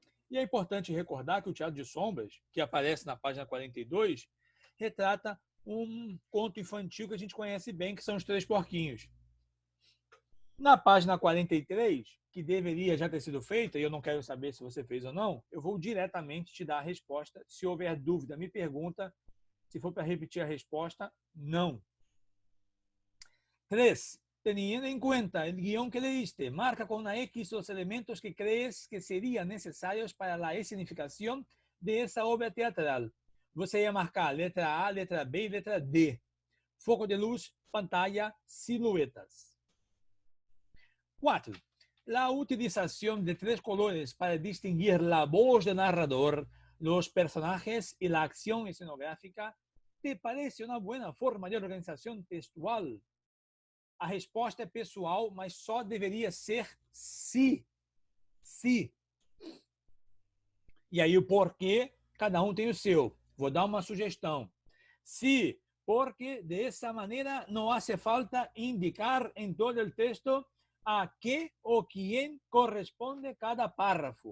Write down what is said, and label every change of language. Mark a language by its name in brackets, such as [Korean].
[Portuguese] E é importante recordar que o teatro de sombras, que aparece na página 42, retrata um conto infantil que a gente conhece bem, que são os Três Porquinhos. Na página 43, que deveria já ter sido feita, e eu não quero saber se você fez ou não, eu vou diretamente te dar a resposta. Se houver dúvida, me pergunta. Se for para repetir a resposta, não. 3. [Spanish] Teniendo en cuenta el guión que leíste, marca con una X los elementos que crees que serían necesarios para la escenificación de esa obra teatral. [Portuguese] Você ia marcar letra A, letra B y letra D. [Spanish] Foco de luz, pantalla, siluetas. 4. La utilización de 3 colores para distinguir la voz del narrador, los personajes y la acción escenográfica, ¿te parece una buena forma de organización textual? [Portuguese] A resposta é pessoal, mas só deveria ser se. Se. E aí o porquê, cada um tem o seu. Vou dar uma sugestão. Se, porque de essa maneira não hace falta indicar em todo o texto a que ou quem corresponde cada párrafo.